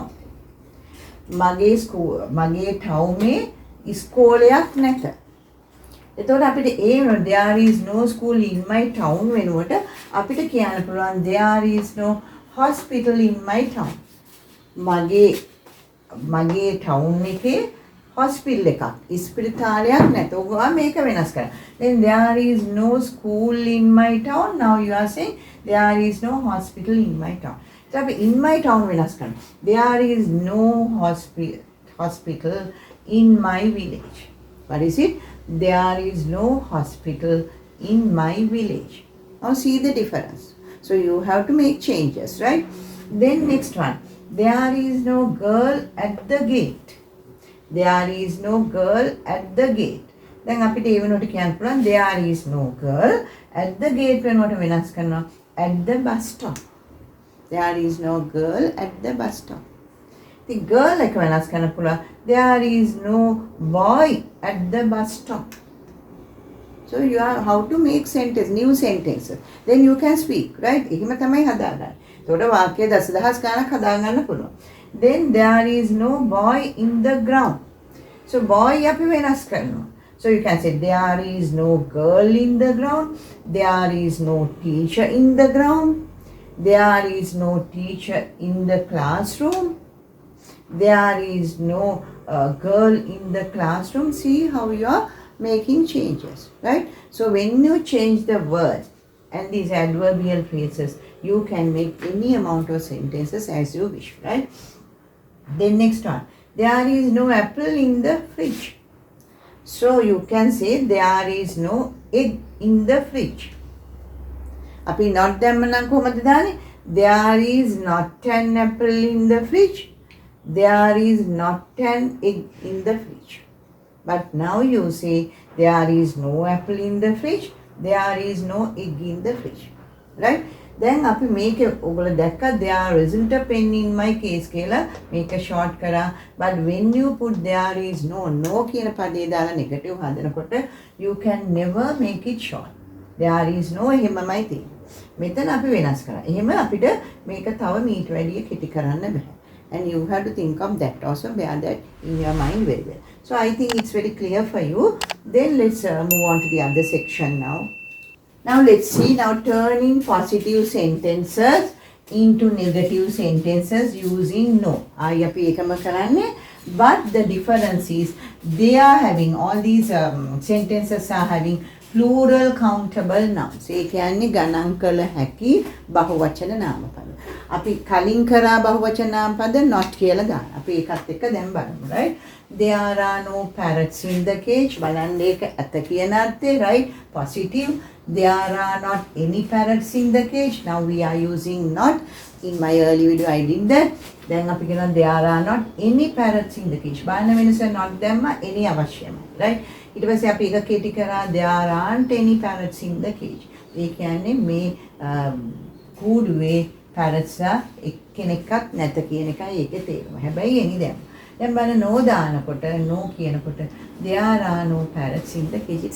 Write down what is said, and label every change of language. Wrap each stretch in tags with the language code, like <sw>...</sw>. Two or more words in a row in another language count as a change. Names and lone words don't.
<si>මගේ ටවුනේ ඉස්කෝලයක් නැත. එතකොට අපිට</si> <en>there is no school in my town</en> <si>වෙනුවට අපිට කියන්න පුළුවන්</si> <en>there is no hospital in my town.</en> <si>මගේ ටවුන් එකේ hospital එකක් ඉස්පිරිතාලයක් නැත. ඔගොල්ලෝ මේක වෙනස් කරන්න.</si> <en>Then there is no school in my town. Now you are saying there is no hospital in my town. So අපි in my town</en> <si>වෙනස් කරන්න.</si> <en>There is no hospital in my village. What is it? There is no hospital in my village. Now see the difference. So you have to make changes, right? Then next one. There is no girl at the gate. There is no girl at the gate.</en> <si>දැන් අපිට ඒ වෙනුවට කියන්න පුළුවන්</si> <en>there is no girl at the gate</en> <si>වෙනුවට වෙනස් කරනවා</si> <en>at the bus stop. There is no girl at the bus stop. The girl</en> <si>එක වෙනස් කරන්න පුළුවන්</si> <en>there is no boy at the bus stop. So you are how to make new sentences. Then you can speak, right?</en> <si>එහෙම තමයි හදාගන්නේ. එතකොට වාක්‍ය දසදහස් ගණක් හදාගන්න පුළුවන්.</si> <en>Then there is no boy in the ground. So boy</en> <si>අපි වෙනස් කරනවා.</si> <en>So you can say there is no girl in the ground. There is no teacher in the ground. There is no teacher in the classroom. There is no girl in the classroom. See how you are making changes, right? So when you change the words and these adverbial phrases, you can make any amount of sentences as you wish, right? Then next one, there is no apple in the fridge. So you can say there is no egg in the fridge.</en> <si>Api not දැම්මනම් කොහොමද දාන්නේ?</si> <en>There is not an apple in the fridge. There is not an egg in the fridge. But now you say there is no apple in the fridge. there is no egg in the fridge. Right? Then</en> <si>අපි මේක ඔයගොල්ලෝ දැක්කා</si> <en>there isn't a pen in my case</en> <si>කියලා මේක short කරා.</si> <en>But when you put there is no</en> <si>කියන පදේ දාලා negative හදනකොට</si> <en>you can never make it short. there is no</en> <si>එහෙමමයි තියෙන්නේ. මෙතන අපි වෙනස් කරා. එහෙම අපිට මේක තව මීට වැඩිය කෙටි කරන්න බෑ.</si> <en>And you have to think of that also, bear that in your mind very well. So I think it's very clear for you. Then let's move on to the other section now. Now let's see, now turning positive sentences into negative sentences using no.</en> <si>අපි එකම කරන්නේ,</si> <en>but the difference is they are having all these sentences are having plural countable nouns.</en> <si>ඒ කියන්නේ ගණන් කළ හැකි බහුවචන නාමපද. අපි කලින් කරා බහුවචන නාමපද not කියලා ගන්න. අපි ඒකත් එක්ක දැන් බලමු,</si> <en>right? There are no parrots in the cage.</en> <si>බලන්න ඒක ඇත කියන අර්ථේ,</si> <en>right? Positive. There are not any parrots in the cage. Now we are using not. In my early video I did that. Then</en> <si>අපි කියනවා</si> <en>there are not any parrots in the cage.</en> <si>බලන්න වෙනස not දැම්ම any අවශ්‍යමයි, right? ඊට පස්සේ අපි එක කෙටි කරා</si> <en>there aren't any parrots in the cage.</en> <si>ඒ කියන්නේ මේ කූඩුවේ parrots එක්කෙනෙක්වත් නැත කියන එකයි ඒකේ තේරුම. හැබැයි any දැම්ම. දැන් බලන්න no දානකොට no කියනකොට</si> <en>there are no parrots in the cage.</en>